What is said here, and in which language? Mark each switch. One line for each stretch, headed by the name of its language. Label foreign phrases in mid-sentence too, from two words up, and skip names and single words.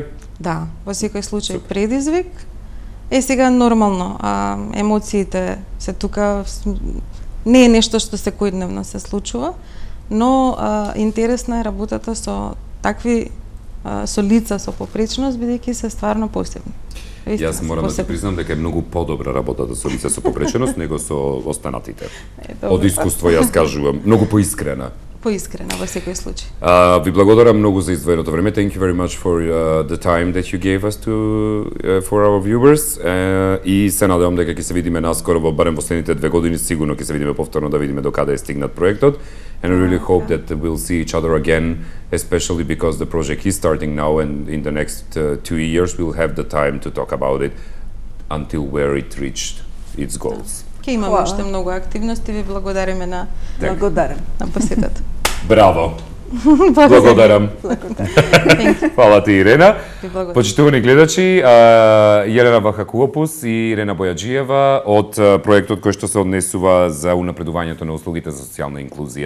Macedonian: Да, во секој случај предизвик. Сега нормално, емоциите се тука, не е нешто што секојдневно се случува, но интересна е работата со такви со лица со попреченост, бидејќи се стварно посебни. Јас морам да ти признам дека е многу подобра работата со лица со попреченост него со останатите. Од искуство јас кажувам, многу поискрена. Поискрена во секој случај. Ви благодарам многу за издвоеното време.
English: Thank you very much for the time that you gave us for our viewers.
Macedonian: И се надевам дека ќе се видиме наскоро во барем последните 2 години, сигурно ќе се видиме повторно да видиме до каде е стигнат проектот.
English: And I really hope that we'll see each other again, especially because the project is starting now and in the next 2 years we'll have the time to talk about it until where it reached its goals.
Macedonian: Ќе имаме уште многу активности, ви благодариме на посетата. Браво! Благодарам. Фала ти, Ирена. Почитувани гледачи, Јелена Вахакулопус и Ирена Бојаджиева од проектот кој што се однесува за унапредувањето на услугите за социјална инклузија.